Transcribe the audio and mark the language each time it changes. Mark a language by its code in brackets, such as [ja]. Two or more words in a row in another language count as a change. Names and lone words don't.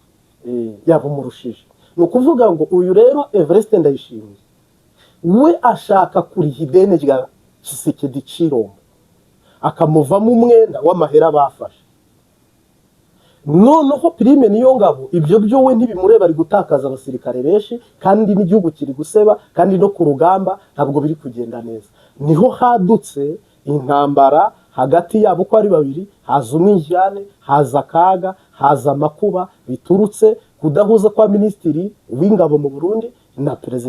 [rw] Ni ukuvuga ngo uyu rero Evariste Ndayishimiye we ashaka kuriha ideni rya Tshisekedi Chilombo akamuvamo umwenda w'amahera bafashe. Noneho Prime Niyongabo ibyo byo we ntibimureba, ari gutakaza abasirikare benshi kandi n'igihugu kiri guseba kandi no ku rugamba ntabwo biri kugenda neza. Niho hadutse intambara hagati yabo ko ari babiri, haza umwijyane, haza akaga, haza amakuba biturutse kudahuza kwa minisitiri w'ingabo mu Burundi na perezida.